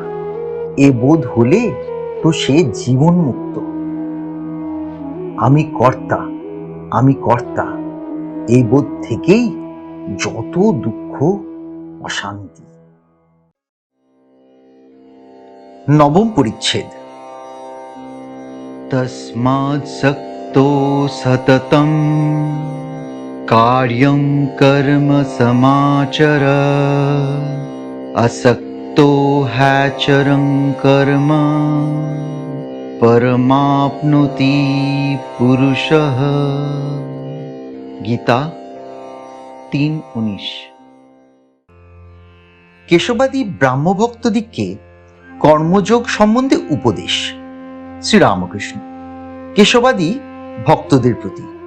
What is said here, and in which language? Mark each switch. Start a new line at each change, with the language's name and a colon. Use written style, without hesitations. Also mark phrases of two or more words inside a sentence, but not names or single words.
Bangla: এ বোধ হলে তো সে জীবন মুক্ত। আমি কর্তা, আমি কর্তা, এই বোধ থেকেই যত দুঃখ অশান্তি। নবম পরিচ্ছেদ।
Sanskrit: तस्मात् सक्तो सततं कार्यं कर्म समाचर असक्तो ह्यचरं कर्म परमाप्नोति पुरुषः। गीता 3:19।
Bangla: কেশবাদী ব্রাহ্মভক্তদিগকে কর্মযোগ সম্বন্ধে উপদেশ। শ্রীরামকৃষ্ণ কেশবাদী ভক্তদের প্রতি।